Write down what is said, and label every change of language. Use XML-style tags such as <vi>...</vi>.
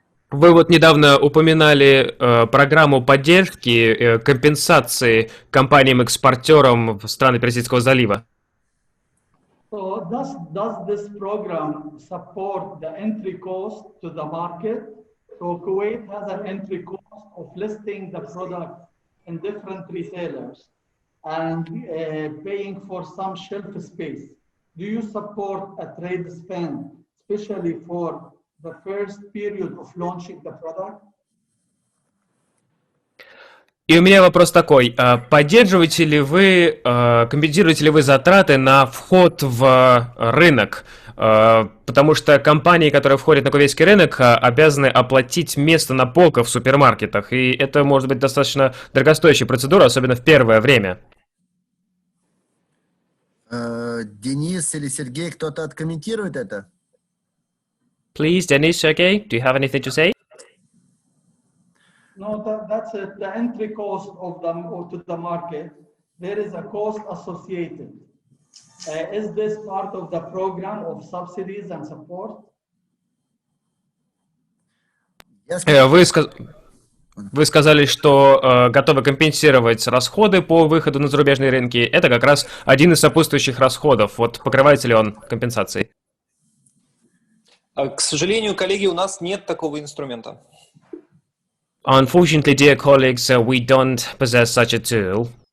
<ru>Вы вот недавно упоминали программу поддержки, компенсации компаниям-экспортерам в страны Персидского залива.</ru> <en>So does this program support the entry cost to the market? So Kuwait has an entry cost of listing the product in different retailers and paying for some shelf space. Do you support a trade spend, especially for the first period of launching the product?</en> <ru>И у меня вопрос такой. Поддерживаете ли вы, компенсируете ли вы затраты на вход в рынок? Потому что компании, которые входят на кувейтский рынок, обязаны оплатить место на полках в супермаркетах. И это может быть достаточно дорогостоящая процедура, особенно в первое время. Денис или Сергей, кто-то откомментирует это?</ru> <en>Please, Denis, Sergei, do you have anything to say? No, that's it. The entry cost of to the market, there is a cost associated. Is this part of the program of subsidies and support?</en> <ru>Вы сказали, что готовы компенсировать расходы по выходу на зарубежные рынки. Это как раз один из сопутствующих расходов. Вот покрывается ли он компенсацией? К сожалению, коллеги, у нас нет такого инструмента.</ru> <en>Unfortunately, dear colleagues, we don't possess such a tool.</en>